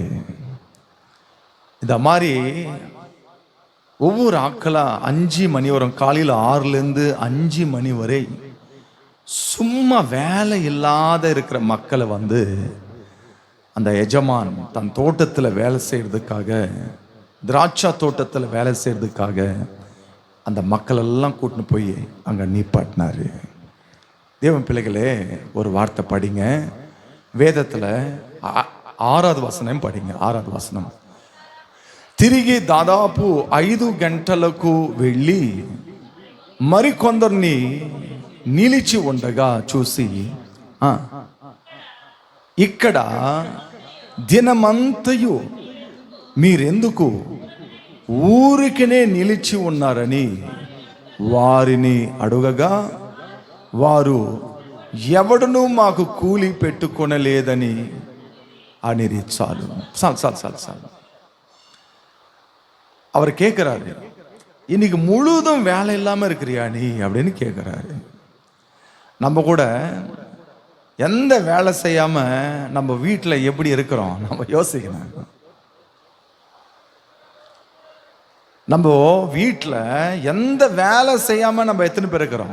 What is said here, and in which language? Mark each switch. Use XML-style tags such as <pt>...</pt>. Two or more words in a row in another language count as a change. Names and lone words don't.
<ta>இந்த மாதிரி ஒவ்வொரு ஆட்களா 5 மணி வரும், காலையில் 6லேருந்து 5 மணி வரை சும்மா வேலை இல்லாத இருக்கிற மக்களை அந்த எஜமான் தன் தோட்டத்தில் வேலை செய்யறதுக்காக, திராட்சா தோட்டத்தில் வேலை செய்யறதுக்காக அந்த மக்கள் எல்லாம் கூட்டின்னு போய் அங்கே நீப்பாட்டினாரு. தேவன் பிள்ளைகளே, ஒரு வார்த்தை படிங்க, வேதத்தில் 6வது வசனம் படிங்க. 6வது வசனம்,</ta> <te>తిరిగి దాదాపు 5 గంటలకు వెళ్ళి మరికొందరిని నిలిచి ఉండగా చూసి, ఇక్కడ దినమంతయు మీరెందుకు ఊరికనే నిలిచి ఉన్నారని వారిని అడుగగా, వారు ఎవడునూ మాకు కూలి పెట్టుకొనలేదని అనిరి. చాలు చాలు చాలు చాలు చాలు.</te> <ta>அவர் கேட்கிறாரு, இன்னைக்கு முழுதும் வேலை இல்லாம இருக்கிறியா நீ அப்படின்னு கேட்கிறாரு. நம்ம கூட எந்த வேலை செய்யாம நம்ம வீட்டில் எப்படி இருக்கிறோம் நம்ம யோசிக்கணும். நம்ம வீட்டில் எந்த வேலை செய்யாம நம்ம எத்தனை பேர் இருக்கிறோம்?</ta>